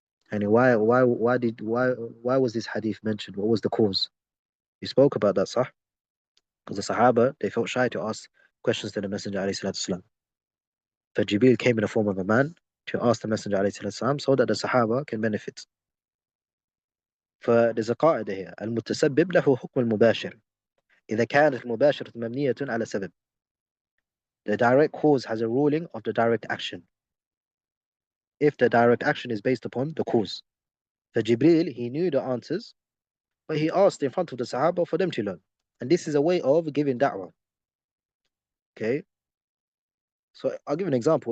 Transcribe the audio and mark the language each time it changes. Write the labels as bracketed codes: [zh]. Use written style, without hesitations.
[en] And why was this hadith mentioned? What was the cause? We spoke about that, sah? Because the Sahaba, they felt shy to ask questions to the Messenger والسلام. So Jibreel came in the form of a man to ask the Messenger والسلام, so that the Sahaba can benefit. [ar] ف [en] there's a [ar] قاعدة [en] here, [ar] المتسبب له حكم المباشر إذا كانت المباشرة مبنية على سبب. [en] The direct cause has a ruling of the direct action if the direct action is based upon the cause. For Jibreel, he knew the answers, but he asked in front of the Sahaba for them to learn. And this is a way of giving da'wah. Okay? So I'll give an example.